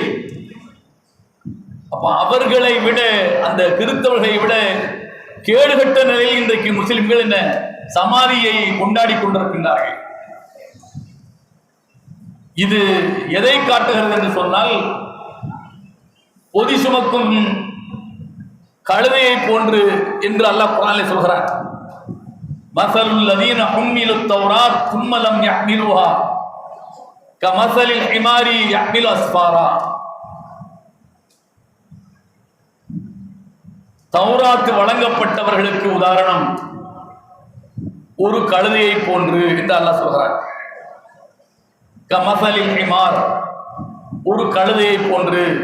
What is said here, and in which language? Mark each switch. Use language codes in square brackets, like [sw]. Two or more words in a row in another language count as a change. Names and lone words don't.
[ta] அப்ப அவர்களை விட, அந்த கிறிஸ்தவர்களை விட கேடுகட்ட நிலையில் இன்றைக்கு முஸ்லிம்கள் என்ன சமாதியை கொண்டாடி கொண்டிருக்கின்றார்கள். இது எதை காட்டுகிறது என்று சொன்னால், பொதி சுமக்கும் கழுதையை போன்று என்று அல்லாஹ் குர்ஆனில் சொல்கிறார். [ar] مثل الذين حملوا التوراة ثم لم يحملوها كمثل الحمار يحمل أسفارا. [ta] தௌராத் வழங்கப்பட்டவர்களுக்கு உதாரணம் ஒரு கழுதையை போன்று என்று அல்லாஹ் சொல்கிறார். [ar] كمثل الحمار, [ta] ஒரு கழுதையை போன்று.